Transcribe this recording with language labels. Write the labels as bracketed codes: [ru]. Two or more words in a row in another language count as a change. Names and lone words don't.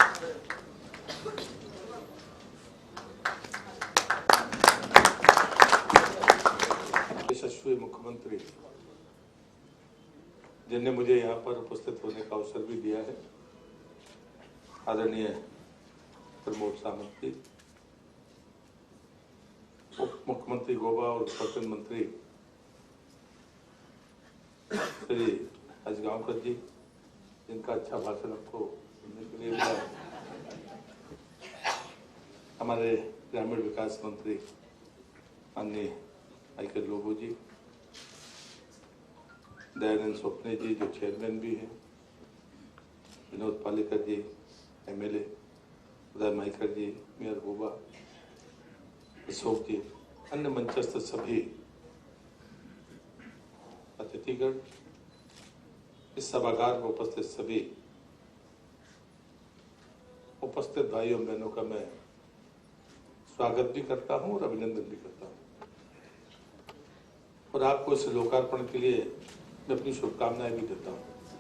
[hi] यशस्वी मुख्यमंत्री जिनने मुझे यहाँ पर उपस्थित होने का अवसर भी दिया है, आदरणीय प्रमोद सावंत जी, उप मुख्यमंत्री गोवा और पर्यटन मंत्री श्री हजगांवकर जी, जिनका अच्छा भाषण आपको सुनने के लिए मिला, हमारे ग्रामीण विकास मंत्री माननीय आईकर लोबो जी, दयानंद स्वप्ने जी जो चेयरमैन भी हैं, विनोद पालेकर जी एमएलए, उदय माइकर जी मेयर गोवा, अशोक जी, अन्य मंचस्थ सभी अतिथिगण, इस सभागार में उपस्थित सभी उपस्थित भाइयों बहनों का मैं स्वागत भी करता हूं और अभिनंदन भी करता हूं, और आपको इस लोकार्पण के लिए मैं अपनी शुभकामनाएं भी देता हूं।